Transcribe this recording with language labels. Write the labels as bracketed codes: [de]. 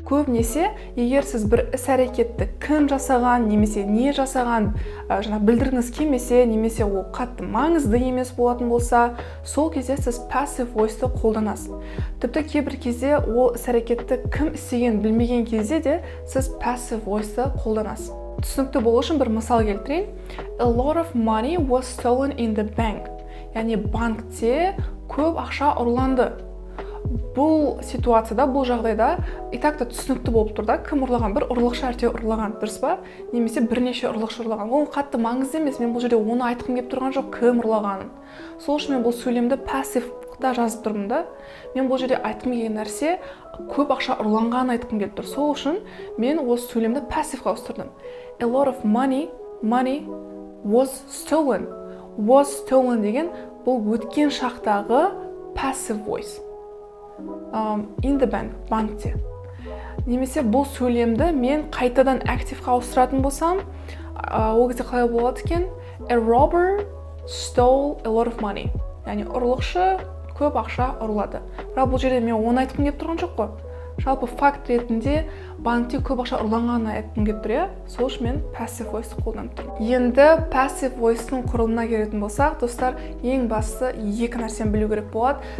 [kk] Көбінесе, егер сіз бір іс-әрекетті кім жасаған, немесе не жасаған, білдіргіңіз келмесе, немесе ол қатты маңызды емес болатын болса, сол кезде сіз passive voice-ті қолданасыз. Тіпті кейбір кезде ол іс-әрекетті кім істеген білмеген кезде де сіз passive voice-ті қолданасыз. Түсінікті болу үшін бір мысал келтірейін. [en] A lot of money was stolen in the bank. [kk] Яғни банкте көп ақша ұрланды. Бұл ситуацияда, бұл жағдайда итакта түсінікті болып тұр да, кім ұрлаған? Бір ұрлықшы әйтеуір ұрлаған, дұрыс па? Немесе бірнеше ұрлықшы ұрлаған. Ол қатты маңызды емес, мен бұл жерде оны айтқым келіп тұрған жоқ, кім ұрлағанын. Сол үшін мен бұл сөйлемді пассивта жазып тұрмын да. Мен бұл жерде айтқым келген нәрсе көп ақша ұрланғанын айтқым келіп тұр. Сол үшін мен осы сөйлемді пассивға ауыстырдым. [en] A lot of money was stolen. [kk] Was stolen деген бұл өткен шақтағы passive voice. [en] In the bank, [kk] банкте. Немесе бұл сөйлемді мен қайтадан активқа ауыстыратын болсам, ол кезде қалай болады екен? [en] A robber stole a lot of money. [kk] Яғни ұрлықшы көп ақша ұрлады. Бірақ бұл жерде мен оны айтқым келіп тұрған жоқ қой. Жалпы факт ретінде банкте көп ақша ұрланғанын айтқым келіп тұр, иә? Сол үшін мен passive voice-ті қолданып тұрмын. Енді passive voice-тың құрылымына келетін болсақ, достар, ең басты екі нәрсені білу керек болады.